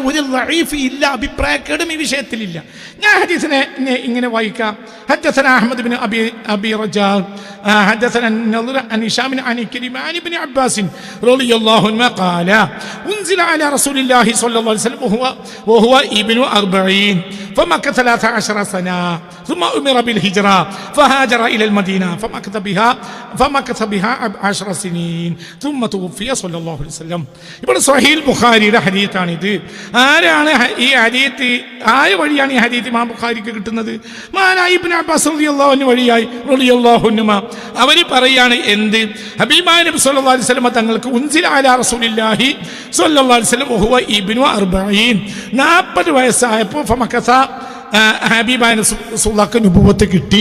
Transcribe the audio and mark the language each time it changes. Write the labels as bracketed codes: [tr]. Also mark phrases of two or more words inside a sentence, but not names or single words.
[ml] ഒരു ദഈഫ് ഇല്ല, അഭിപ്രായക്കേടും ഈ വിഷയത്തിലില്ല. ഞാൻ ഹദീസിനെ ഇങ്ങനെ വായിക്കാം. [ar] حدثنا أحمد بن أبي رجاء حدثنا النضر عن هشام عن عكرمة عن ابن عباس رضي الله عنه قال أنزل على رسول الله صلى الله عليه وسلم وهو ابن 40 فمكث 13 سنة ثم أمر بالهجرة فهاجر إلى المدينة فمكث بها 10 سنين ثم توفي صلى الله عليه وسلم. [ml] ഇവിടെ സ്വഹീഹ് ബുഖാരിയുടെ ഹദീസാണിത്. ആരാണ് ഈ ഹദീസ്, ആയ വഴിയാണ് ഈ ഹദീസ് ഇമാം ബുഖാരിക്ക് കിട്ടുന്നത്? മഹാനായ ഇബ്നു അബ്ബാസ് [ar] رضي الله عنه [ml] വഴിയായി [ar] رضي الله عنهما [ml] അവർ പറയാണ് എന്ത്? ഹബീബായ നബി [ar] صلى الله عليه وسلم [ml] തങ്ങൾക്ക് [ar] أنزل على رسول الله صلى الله عليه وسلم وهو ابن 40 [ml] 40 വയസ്സായപ്പോൾ ഫമക്കസ ഹബീബായ റസൂലുള്ളാഹിക്ക് നുബുവത്ത് കിട്ടി.